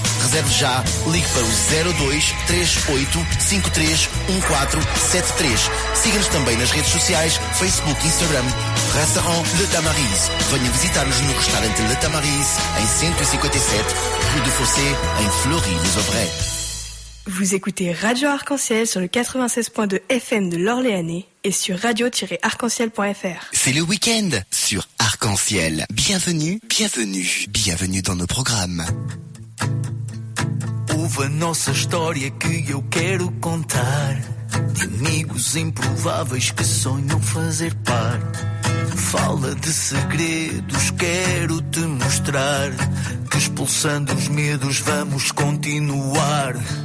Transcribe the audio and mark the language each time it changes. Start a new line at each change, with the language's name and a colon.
Portuguese: Reserve já, ligue para o 02-38-53-1473. Siga-nos também nas redes sociais, Facebook e Instagram. Restaurant Le Tamariz. Venha visitar-nos no restaurante Le Tamariz, em 157, Rue de Fossé, em Fleury-les-Aubrais.
French: Vous écoutez Radio Arc-en-Ciel sur le 96.2 FM de l'Orléanais et sur radio-arc-en-ciel.fr. C'est le week-end sur Arc-en-Ciel. Bienvenue, bienvenue, bienvenue dans nos programmes.
Portuguese: Houve a nossa história que eu quero contar, de amigos improváveis que sonham fazer par. Fala de segredos, quero te mostrar que expulsando os medos vamos continuar.